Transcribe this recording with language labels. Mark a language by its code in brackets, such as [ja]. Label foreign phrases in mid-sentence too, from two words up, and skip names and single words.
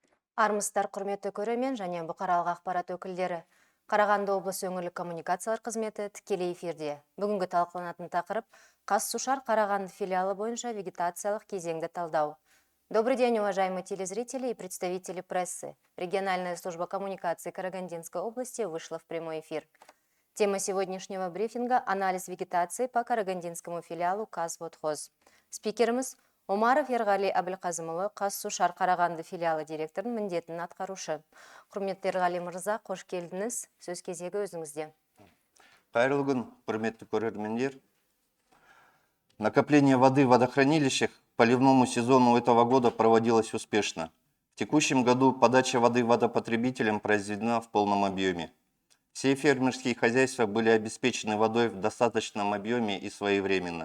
[kk] Армысыздар, құрметті көрермен және бұқаралық ақпарат өкілдері. Қарағанды облысы өңірлік коммуникациялар қызметі тікелей эфирде. Бүгінгі талқыланатын тақырып Қазсушар Қарағанды филиалы бойынша вегетациялық кезеңді талдау. [ru] Добрый день, уважаемые телезрители и представители прессы. Региональная служба коммуникации Карагандинской области вышла в прямой эфир. Тема сегодняшнего брифинга – анализ вегетации по Карагандинскому филиалу Казводхоз. [kk] Спикеріміз Омаров Ерғали Әбілқазымұлы, Қазсушар Қарағанды филиалы директорының міндетін атқарушы. Құрметті Ерғали мырза, қош келдіңіз. Сөз кезегі өзіңізде. Қайырлы күн, құрметті көрермендер. [ru] Накопление воды в водохранилищах к поливному сезону этого года проводилось успешно. В текущем году подача воды водопотребителям произведена в полном объеме. Все фермерские хозяйства были обеспечены водой в достаточном объеме и своевременно.